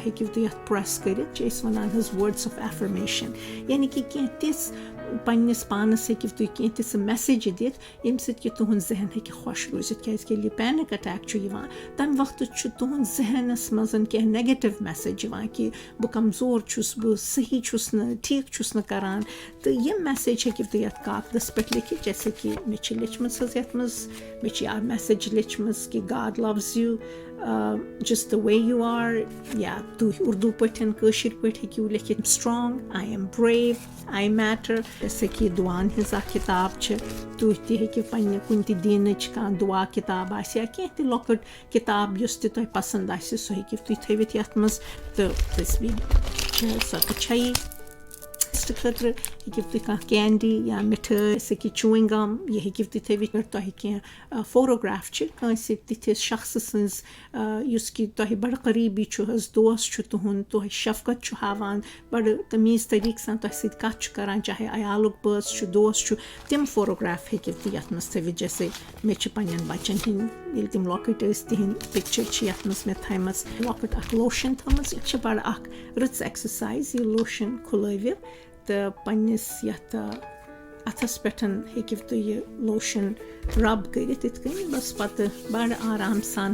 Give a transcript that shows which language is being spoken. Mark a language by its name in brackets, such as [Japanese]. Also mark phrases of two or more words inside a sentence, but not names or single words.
[Kashmiri] ہیٚکِو تُہۍ یَتھ پرٛٮ۪س کٔرِتھ چھِ أسۍ وَنان حظ [English] words of affirmation [Kashmiri] یعنی کہِ کینٛہہ تِژھ پنٛنِس پانَس ہیٚکِو تُہۍ کینٛہہ تِژھٕ میسیجہِ دِتھ ییٚمہِ سۭتۍ کہِ تُہُنٛد ذہن ہیٚکہِ خۄش روٗزِتھ کیٛازِکہِ ییٚلہِ یہِ [English] panic attack [Kashmiri] چھُ یِوان تَمہِ وقتہٕ چھُ تُہُنٛد ذہنَس منٛز کینٛہہ [English] negative message [Kashmiri] یِوان کہِ بہٕ کمزور چھُس بہٕ صحیح چھُس نہٕ ٹھیٖک چھُس نہٕ کَران تہٕ یِم میسیج ہیٚکِو تُہۍ یَتھ کاکدَس پٮ۪ٹھ لیکھِتھ جیسے کہِ مےٚ چھِ لیچھمٕژ حظ یَتھ منٛز مےٚ چھِ اَکھ میسیج لیچھمٕژ کہِ [English] God loves you just the way you are [Kashmiri] یا تُہۍ اُردو پٲٹھۍ کٲشِر پٲٹھۍ ہیٚکِو لیکھِتھ [English] strong I am brave I matter [Kashmiri] جیسے کہِ دُعاہن ہِنٛز اَکھ کِتاب چھِ تُہۍ تہِ ہیٚکِو پنٛنہِ کُنہِ تہِ دیٖنٕچ کانٛہہ دُعا کِتاب آسہِ یا کینٛہہ تہِ لۄکٕٹ کِتاب یۄس تہِ تۄہہِ پَسنٛد آسہِ سُہ ہیٚکِو تُہۍ تھٲوِتھ یَتھ منٛز تہٕ تٔسبیٖح چھِ سۄ تہِ چھےٚ یی خٲطرٕ ہیٚکِو تُہۍ کانٛہہ کینڈی یا مِٹھٲے جیسے کہِ [English] chewing gum [Kashmiri] یہِ ہیٚکِو تُہۍ تھٲوِتھ تۄہہِ کینٛہہ فوٹوگرٛاف چھِ کٲنٛسہِ تِتھِس شخصہٕ سٕنٛز یُس کہِ تۄہہِ بَڑٕ قریٖبی چھُ حظ دوس چھُ تُہُنٛد تۄہہِ شفقت چھُ ہاوان بَڑٕ تمیٖز طریٖقہٕ سان تۄہہِ سۭتۍ کَتھ چھُ کَران چاہے عیالُک بٲژ چھُ دوس چھُ تِم فوٹوگرٛاف ہیٚکِو تُہۍ یَتھ منٛز تھٲوِتھ جیسے مےٚ چھِ پنٛنٮ۪ن بَچَن ہِنٛدۍ ییٚلہِ تِم لۄکٕٹۍ ٲسۍ تِہِنٛدۍ پِکچَر چھِ یَتھ منٛز مےٚ تھایمَژ لۄکٕٹ اَکھ لوشَن تھٲومٕژ یہِ چھِ بَڑٕ اَکھ رٕژ ایٚکسَرسایز یہِ لوشَن کھُلٲوِو تہٕ پنٛنِس یَتھ اَتھَس پٮ۪ٹھ ہیٚکِو تُہۍ یہِ [English] lotion rub [Kashmiri] کٔرِتھ یِتھ کٔنۍ بَس پَتہٕ بَڑٕ آرام سان